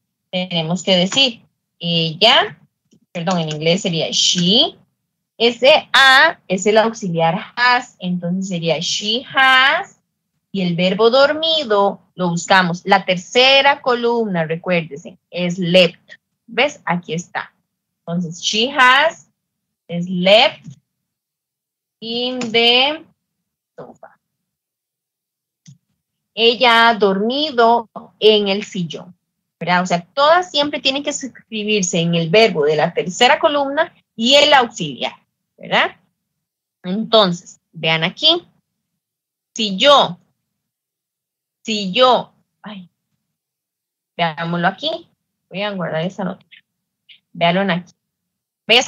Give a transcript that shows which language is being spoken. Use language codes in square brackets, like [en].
[es] Tenemos que decir ella, perdón, en inglés sería she. Ese a es el auxiliar has, entonces sería [en] she has [es] Y el verbo dormido lo buscamos. La tercera columna, recuérdense, es slept. ¿Ves? Aquí está. [en] Entonces, she has slept in the sofa. [es] Ella ha dormido en el sillón, ¿verdad? O sea, todas siempre tienen que escribirse en el verbo de la tercera columna y el auxiliar, ¿verdad? Entonces, vean aquí. Si yo, veámoslo aquí. Voy a guardar esta nota. Véanlo aquí. ¿Ves?